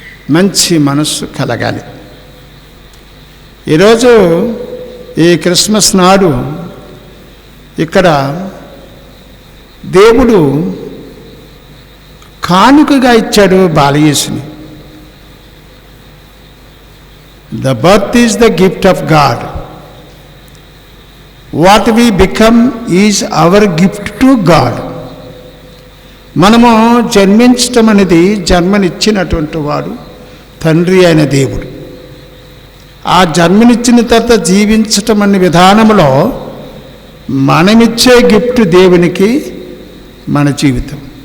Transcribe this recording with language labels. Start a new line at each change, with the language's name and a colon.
Telugu: మంచి మనస్సు కలగాలి. ఈరోజు ఈ క్రిస్మస్ నాడు ఇక్కడ దేవుడు కానుకగా ఇచ్చాడు బాలయేసుని.
English: The birth is the gift of God. What we become is our gift to God.
Telugu: మనము జన్మించటం అనేది జన్మనిచ్చినటువంటి వాడు తండ్రి అయిన దేవుడు. ఆ జన్మనిచ్చిన తర్వాత జీవించటం అనే విధానంలో మనమిచ్చే గిఫ్ట్ దేవునికి మన జీవితం.